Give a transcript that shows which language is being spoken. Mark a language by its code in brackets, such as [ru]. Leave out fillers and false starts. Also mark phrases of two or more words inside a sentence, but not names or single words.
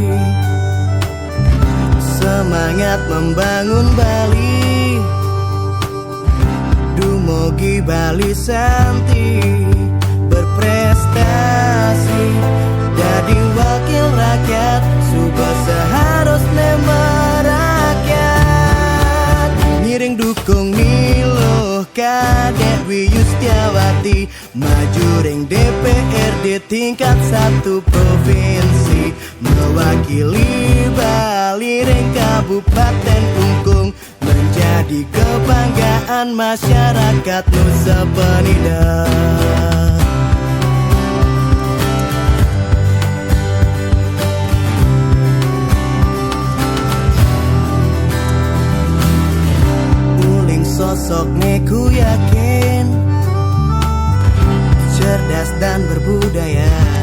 [id] Semangat membangun Bali, [ban] dumugi Bali Santi, [id] berprestasi jadi wakil rakyat, sudah seharusnya merakyat. Ngiring dukung Nilo Kadek Dwi Yustiawati, maju ring DPRD tingkat 1 provinsi, mewakili Bali ring Kabupaten Klungkung, menjadi kebanggaan masyarakat Nusa Penida. Sosoknya ku yakin cerdas dan berbudaya.